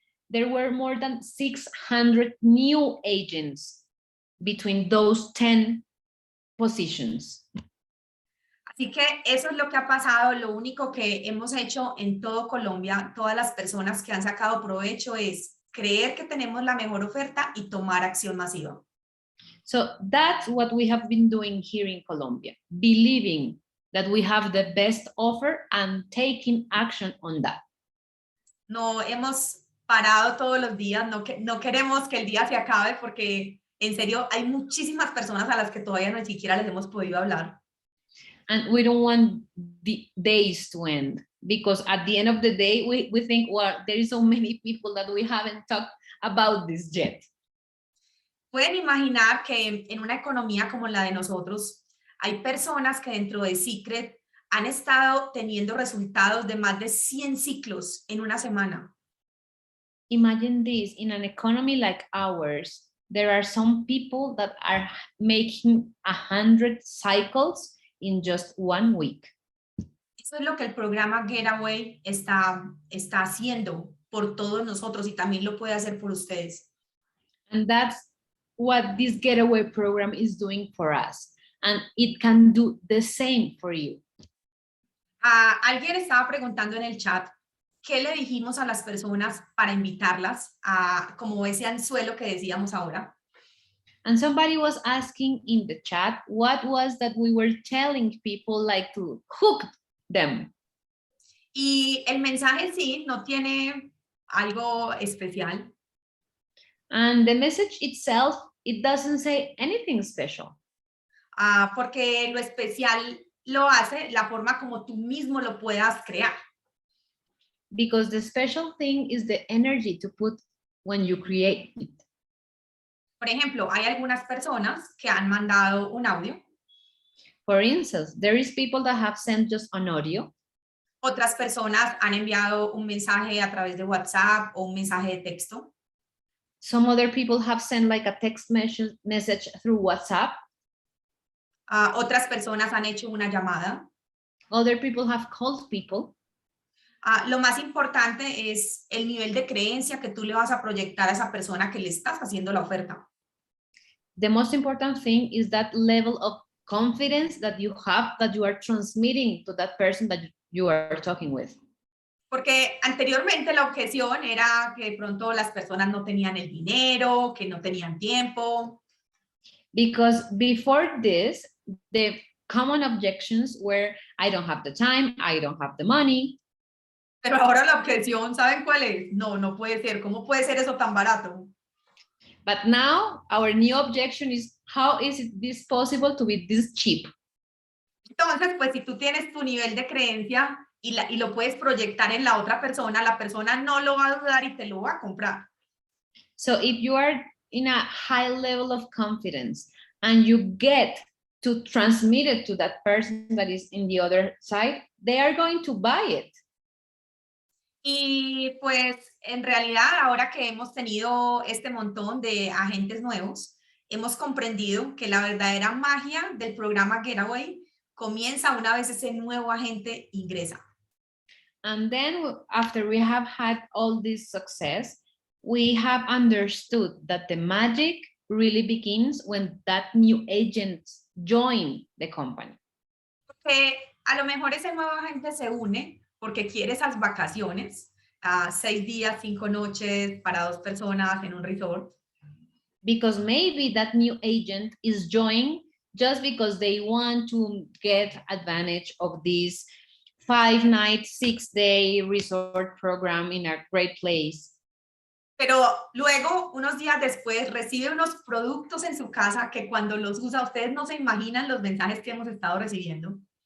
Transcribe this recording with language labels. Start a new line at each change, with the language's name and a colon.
English: There were more than 600 new agents between those 10 positions.
Spanish: Así que eso es lo que ha pasado. Lo único que hemos hecho en todo Colombia, todas las personas que han sacado provecho, es creer que tenemos la mejor oferta y tomar acción masiva.
English: So that's what we have been doing here in Colombia, believing that we have the best offer and taking action on that.
Spanish: No hemos parado todos los días, no queremos que el día se acabe porque en serio hay muchísimas personas a las que todavía ni siquiera les hemos podido hablar.
English: And we don't want the days to end, because at the end of the day, we think, well, there is so many people that we haven't talked about this yet.
Spanish: Pueden imaginar que en una economía como la de nosotros, hay personas que dentro de Secret han estado teniendo resultados de más de 100 ciclos en una semana.
English: Imagine this, in an economy like ours, there are some people that are making 100 cycles in just 1 week.
Spanish: Eso es lo que el programa Getaway está haciendo por todos nosotros, y también lo puede hacer por ustedes.
English: And that's what this Getaway program is doing for us. And it can do the same for you.
Spanish: Alguien estaba preguntando en el chat, ¿qué le dijimos a las personas para invitarlas a como ese anzuelo que decíamos ahora?
English: And somebody was asking in the chat, what was that we were telling people, like to hook them?
Spanish: Y el mensaje en sí no tiene algo especial.
English: And the message itself, it doesn't say anything special.
Spanish: Porque lo especial lo hace la forma como tú mismo lo puedas crear.
English: Because the special thing is the energy to put when you create it.
Spanish: Por ejemplo, hay algunas personas que han mandado un audio.
English: For instance, there is people that have sent just an audio.
Spanish: Otras personas han enviado un mensaje a través de WhatsApp o un mensaje de texto.
English: Some other people have sent like a text message through WhatsApp.
Spanish: Otras personas han hecho una llamada.
English: Other people have called people.
Spanish: Lo más importante es el nivel de creencia que tú le vas a proyectar a esa persona que le estás haciendo la oferta.
English: The most important thing is that level of confidence that you have, that you are transmitting to that person that you are talking with.
Spanish: Porque anteriormente la objeción era que de pronto las personas no tenían el dinero, que no tenían tiempo.
English: Because before this, the common objections were, I don't have the time, I don't have the money.
Spanish: Pero ahora la objeción, ¿saben cuál es? No, no puede ser. ¿Cómo puede ser eso tan barato?
English: But now our new objection is, how is this possible to be this cheap?
Spanish: Entonces, pues si tú tienes tu nivel de creencia y lo puedes proyectar en la persona no lo va a dudar y te lo va a comprar.
English: So if you are in a high level of confidence and you get to transmit it to that person that is in the other side, they are going to buy it.
Spanish: Y pues en realidad ahora que hemos tenido este montón de agentes nuevos, hemos comprendido que la verdadera magia del programa Getaway comienza una vez ese nuevo agente ingresa.
English: And then after we have had all this success, we have understood that the magic really begins when that new agent join the company.
Spanish: Porque a lo mejor ese nuevo agente se une porque quiere esas vacaciones, 6 días, 5 noches para 2 personas en un resort.
English: Because maybe that new agent is joining just because they want to get advantage of this 5-night, 6-day resort program in a great place.
Spanish: Pero luego, unos días después, recibe unos productos en su casa que cuando los usa, ustedes no se imaginan los mensajes que hemos estado recibiendo.